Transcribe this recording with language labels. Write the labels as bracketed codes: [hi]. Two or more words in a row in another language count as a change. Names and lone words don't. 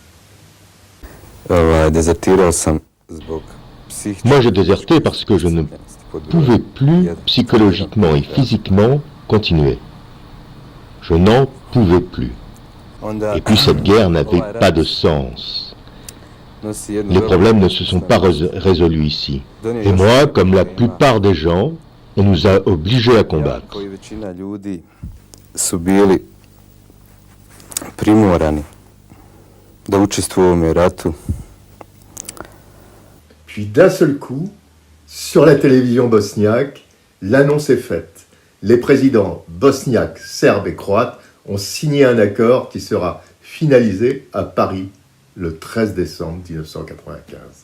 [fr] Moi, j'ai déserté parce que je ne pouvais plus psychologiquement et physiquement continuer. Je n'en pouvais plus. Et puis cette guerre n'avait pas de sens. Les problèmes ne se sont pas résolus ici. Et moi, comme la plupart des gens, on nous a obligés à combattre. [bs] Su bili primorani da učestvuju u ovom ratu. [fr] Puis d'un seul coup, sur la télévision bosniaque, l'annonce est faite. les présidents bosniaques, serbes et croates ont signé un accord qui sera finalisé à Paris le 13 décembre 1995.